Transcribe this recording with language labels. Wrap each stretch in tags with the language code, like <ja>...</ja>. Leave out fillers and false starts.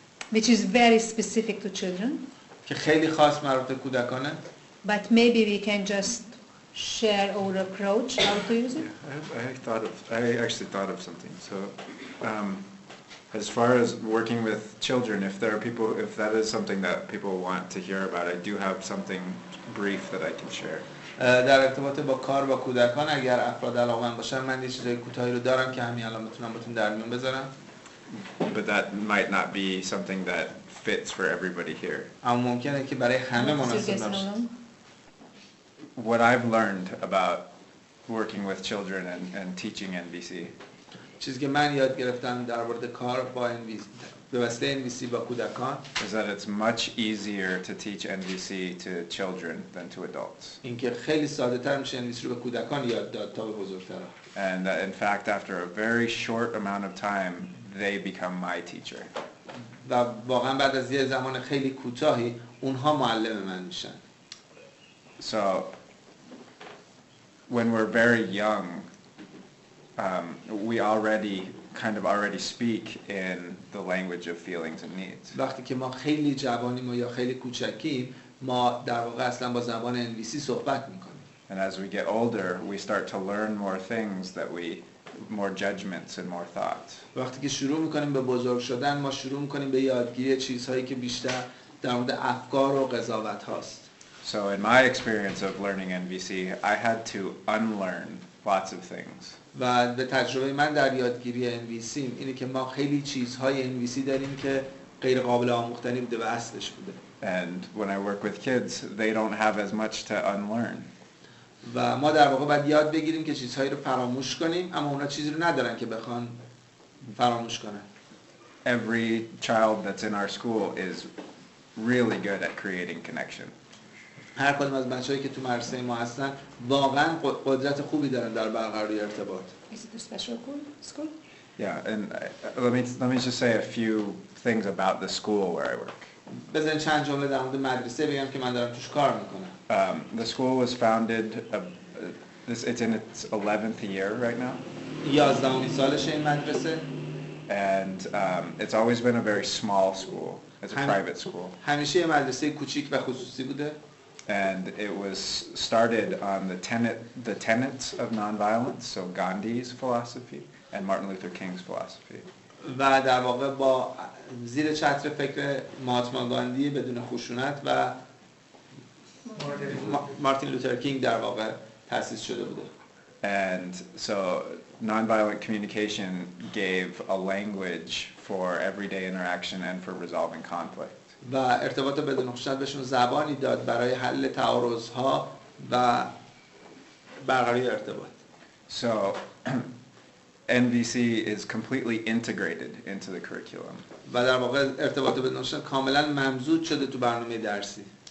<en>Which is very specific to children.</en> <fa>که خیلی خاص مربوط به کودکانه.</fa> <en>But maybe we can just share our approach how to use it. I actually thought of something. So, as far as working with children, if that is something that people want to hear about, I do have something brief that I can share.</en> <fa>در ارتباط با کار با کودکان اگر افراد علاقه‌مند باشن من یه چیزای کوتاهی رو دارم که همین الان میتونم بهتون در میون بذارم.</fa> <en>But that might not be something that fits for everybody here.</en> <fa>اما ممکنه که برای همه مناسب نباشه.</fa> <en>What I've learned about working with children and teaching NVC.</en> <fa>چیزی که من یاد گرفتم در مورد کار با NVC به واسطه NVC با کودکان</fa> <en>is that it's much easier to teach NVC to children than to adults.</en> <fa>اینکه خیلی ساده‌تر میشه NVC رو به کودکان یاد داد تا به بزرگتران.</fa> <en>And in fact after a very short amount of time they become my teacher.</en> <fa>و واقعا بعد از یه زمان خیلی کوتاهی اونها معلم من میشن.</fa> <en>So when we're very young we already speak in the language of feelings and needs.</en> <fa>وقتی که ما خیلی جوانیم یا خیلی کوچکیم ما در واقع اصلا با زبان NVC صحبت میکنیم.</fa> <en>And as we get older we start to learn more things that we more judgments and more thought.</en> <fa>وقتی که شروع میکنیم به بزرگ شدن ما شروع میکنیم به یادگیری چیزهایی که بیشتر در مورد افکار و قضاوت هاست.</fa> <en>So in my experience of learning NVC, I had to unlearn lots of things.</en> <fa>و به تجربه من در یادگیری NVC اینه که ما خیلی چیزهای NVC داریم که غیر قابل آموختنی بوده و اصلش بوده.</fa> <en>And when I work with kids, they don't have as much to unlearn.</en> <fa>و ما در واقع باید یاد بگیریم که چیزهایی رو فراموش کنیم اما اونا چیزی رو ندارن که بخوان فراموش کنن.</fa> <en>Every child that's in our school is really good at creating connection.</en> <fa>هر کدوم از بچه‌هایی که تو مدرسه ما هستن واقعا قدرت خوبی دارن در برقراری ارتباط.</fa> <en>Is it a special school? Yeah, and let me just say a few things about the school where I work.</en> <fa>بذارین چند جمله در مورد مدرسه بگم که من دارم توش کار میکنم.</fa> <en>The school was founded, it's in its 11th year right now.</en> <fa>11مین سالشه این مدرسه.</fa> <en>And it's always been a very small school. It's a private school.</en> <fa>همیشه یه مدرسه کوچیک و خصوصی بوده.</fa> <en>And it was started on the tenets of nonviolence, so Gandhi's philosophy and Martin Luther King's philosophy.</en> <fa>و در واقع با زیر چتر فکر مهاتما گاندی بدون خشونت و مارتین لوتر کینگ در واقع تأسیس شده بوده.</fa> <en>And so nonviolent communication gave a language for everyday interaction and for resolving conflict.</en> <fa>و ارتباط بدون خشونت بهشون زبانی داد برای حل تعارضها و برقراری ارتباط.</fa> <en>So NVC is completely integrated into the curriculum.</en> <fa>و در واقع ارتباط بدون خشونت کاملا ممزوج شده تو برنامه درسی.</fa>